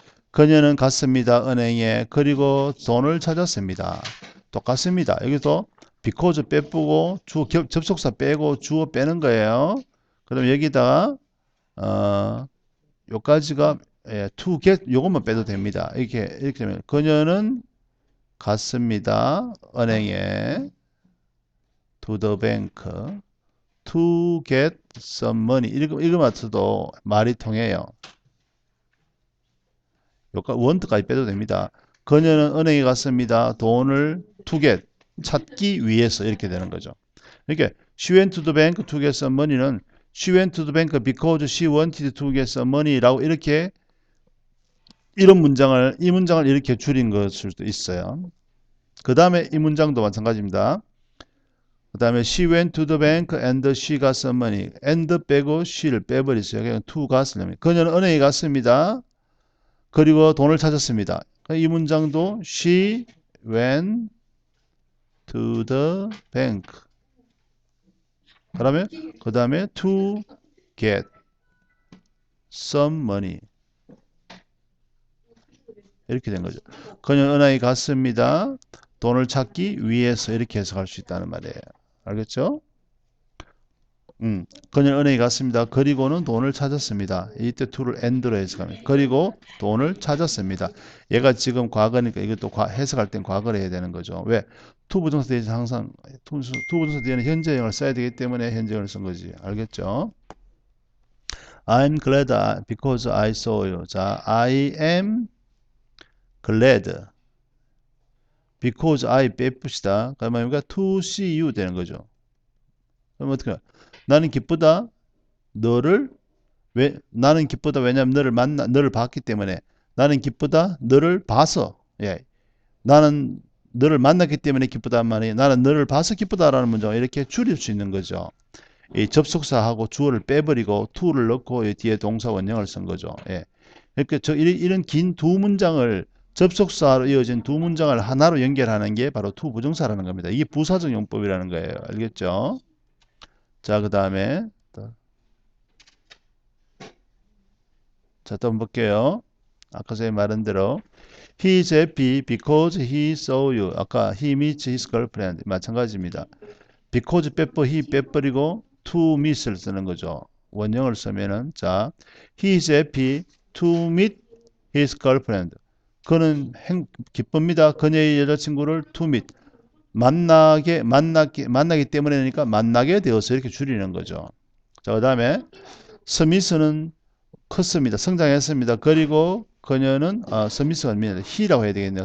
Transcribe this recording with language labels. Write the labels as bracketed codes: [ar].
[ko] 그녀는 갔습니다. 은행에. 그리고 돈을 찾았습니다. 똑같습니다. 여기서 because 빼고 접속사 빼고 주어 빼는 거예요. 그럼 여기다가 요까지가 to get 요것만 빼도 됩니다. 이렇게 되면 그녀는 갔습니다. 은행에 [en] to the bank to get some money [ko] 이거만 써도 말이 통해요. 원트까지 빼도 됩니다. 그녀는 은행에 갔습니다. 돈을 [en] to get [ko] 찾기 위해서 이렇게 되는 거죠. [en] 이렇게 she went to the bank to get some money는 she went to the bank because she wanted to get some money [ko] 라고 이렇게 이 문장을 이렇게 줄인 것일 수도 있어요. 그 다음에 이 문장도 마찬가지입니다. 그 다음에 [en] she went to the bank and she got some money. [ko] and 빼고 she를 빼버리세요. [en] 그냥 to gat을. [ko] 그녀는 은행에 갔습니다. 그리고 돈을 찾았습니다. 이 문장도 [en] she went to the bank. [ko] 그 다음에 [en] to get some money. [ko] 이렇게 된 거죠. 그녀는 은행에 갔습니다. 돈을 찾기 위해서 이렇게 해석할 수 있다는 말이에요. 알겠죠? 그녀는 은행에 갔습니다. 그리고는 돈을 찾았습니다. 이때 to를 and로 해석합니다. 그리고 돈을 찾았습니다. 얘가 지금 과거니까 이것도 해석할 땐 과거를 해야 되는 거죠. 왜? to 부정사 뒤에서 항상 to 부정사 뒤에는 현재형을 써야 되기 때문에 현재형을 쓴 거지. 알겠죠? [en] I'm glad because I saw you. 자, I am glad. because I 빼봅시다. [ko] 그러면 우리가 [en] to see you [ko] 되는 거죠. 그럼 어떻게? 나는 기쁘다. 너를 나는 기쁘다. 왜냐하면 너를 봤기 때문에. 나는 기쁘다. 너를 봐서. 예. 나는 너를 만났기 때문에 기쁘단 말이에요. 나는 너를 봐서 기쁘다라는 문장 이렇게 줄일 수 있는 거죠. 이 접속사하고 주어를 빼버리고 to를 넣고 뒤에 동사 원형을 쓴 거죠. 예. 그러니까 이런 긴 두 문장을 접속사로 이어진 두 문장을 하나로 연결하는 게 바로 to 부정사라는 겁니다. 이게 부사적 용법이라는 거예요. 알겠죠? 자, 그 다음에 자, 또 한번 볼게요. 아까 전에 말한 대로 [en] He is happy because he saw you. [ko] 아까 [en] he meets his girlfriend. [ko] 마찬가지입니다. [en] because he [ko] 빼버리고 [en] to meet을 [ko] 쓰는 거죠. 원형을 쓰면은 자, [en] he is happy to meet his girlfriend. [ko] 그는 기쁩니다. 그녀의 여자친구를 [en] to meet. [ko] 만나기 때문에니까 만나게 되어서 이렇게 줄이는 거죠. 자, 그 다음에 스미스는 컸습니다. 성장했습니다. 그리고 그녀는 스미스가 아닙니다. he라고 해야 되겠네요.